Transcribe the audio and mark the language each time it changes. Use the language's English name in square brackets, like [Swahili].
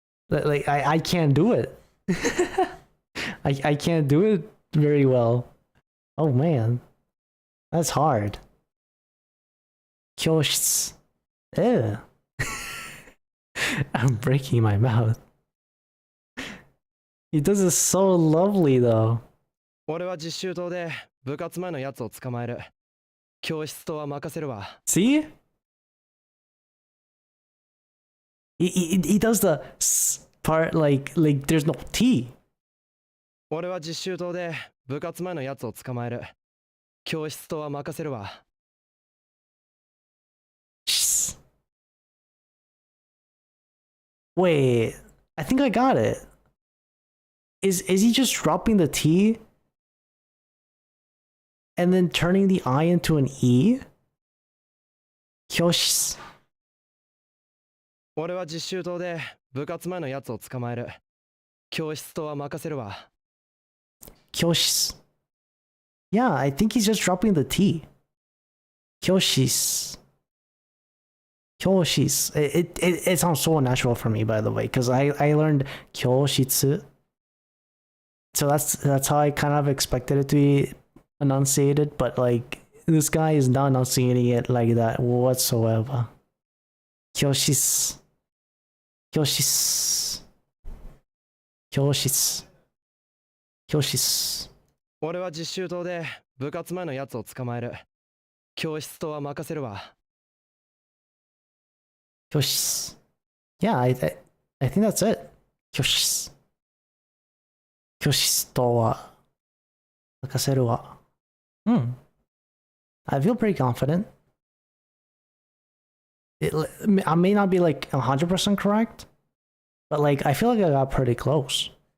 [English] Like I can't do it. I can't do it very well. Oh man. That's hard. Kyoshitsu. Ew. I'm breaking my mouth. He does it so lovely though. [Japanese] 俺は実習棟で部活前のやつを捕まえる。教室とは任せるわ。 [English] See? He does the s part like there's no T. [Japanese] 俺は実習棟で部活前のやつを捕まえる。教室とは任せるわ。 [English] Wait, I think I got it. Is he just dropping the T and then turning the I into an E? [Japanese] Kyoshitsu. 俺は実習棟で部活前のやつを捕まえる。教室とは任せるわ。 Kyoshitsu. [English] Yeah, I think he's just dropping the T. Kyoshitsu. Kyoshitsu. It sounds so unnatural for me, by the way, because I learned Kyoshitsu. So that's how I kind of expected it to be enunciated, but like this guy is not enunciating it like that whatsoever. [Japanese] Kyoshitsu. Kyoshitsu. Kyoshitsu. Kyoshitsu. 俺は実習棟で部活前のやつを捕まえる。教室とは任せるわ。 [English] Kyoshitsu. Yeah, I think that's it. Kyoshitsu. [Japanese] Kyoshitsu とは任せるわ。 [English] I feel pretty confident. I may not be like 100% correct, but like I feel like I got pretty close.